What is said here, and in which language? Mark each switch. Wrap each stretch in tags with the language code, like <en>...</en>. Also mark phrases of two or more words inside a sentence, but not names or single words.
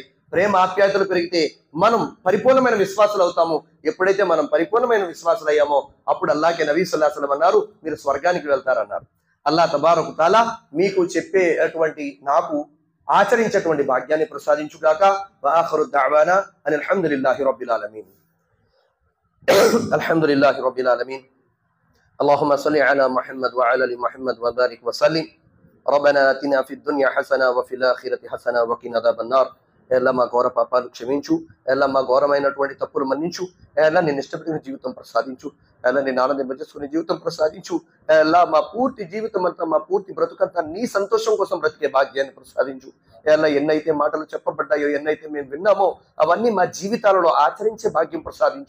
<te>ప్రేమ ఆప్యాయతలు పెరిగితే మనం పరిపూర్ణమైన విశ్వాసులు అవుతాము. ఎప్పుడైతే మనం పరిపూర్ణమైన విశ్వాసులు అయ్యామో అప్పుడు అల్లాహ్ నబీ</te> <ar>صلى الله عليه وسلم</ar> <te>అన్నారు, మీరు స్వర్గానికి వెళ్తారన్నారు. అల్లాహ్</te> <ar>تبارك تعالى</ar> <te>మీకు చెప్పేటువంటి, నాకు ఆచరించేటువంటి భాగ్యాన్ని ప్రసాదించుగాక.</te> <ar>وآخر دعوانا أن الحمد لله رب العالمين. الحمد لله رب العالمين. اللهم صل على محمد وعلى ال محمد وبارك وسلم. ربنا آتنا في الدنيا حسنة وفي الآخرة حسنة وقنا عذاب النار.</ar> <te>ఎలా మా ఘోర పాపాలు క్షమించు, ఎలా మా ఘోరమైనటువంటి తప్పులు మన్నించు, ఎలా నేను ఇష్టపడిన జీవితం ప్రసాదించు, ఎలా నేను ఆనందింపజేసుకునే జీవితం ప్రసాదించు, ఎలా మా పూర్తి జీవితం అంతా, మా పూర్తి బ్రతుకంతా నీ సంతోషం కోసం బ్రతికే భాగ్యాన్ని ప్రసాదించు. ఎలా ఎన్నైతే మాటలు చెప్పబడ్డాయో, ఎన్నైతే మేము విన్నామో అవన్నీ మా జీవితాలలో ఆచరించే భాగ్యం ప్రసాదించు.</te>